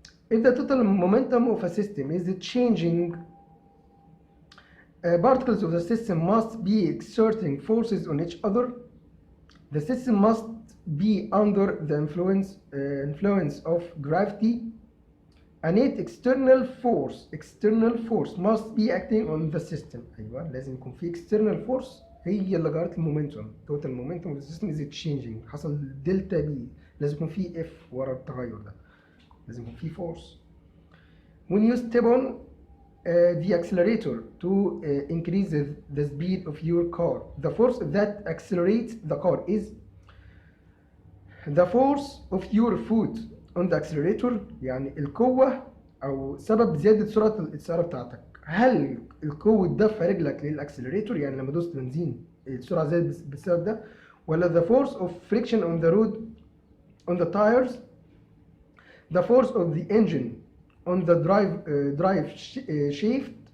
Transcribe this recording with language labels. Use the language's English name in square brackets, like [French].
[English] If the total momentum of a system is changing, particles of the system must be exerting forces on each other. The system must be under the influence of gravity. A net external force must be acting on the system. [Arabic] أيوة لازم يكون في external force هي اللي جرت المومنتوم. [English] total momentum of the system is changing. [Arabic] حصل دلتا بي، لازم يكون في F ورا التغير ده. لازم يكون في force. [English] When you step on the accelerator to increase the speed of your car, the force that accelerates the car is the force of your foot on the accelerator. [Arabic] يعني القوة أو سبب زيادة سرعة السيارة بتاعتك. [English] هل القوة دفع رجلك للأكسلريتور يعني لما دوست بنزين السرعة زادت بالسبب ده، ولا the force of friction on the road on the tires, the force of the engine on the drive shaft,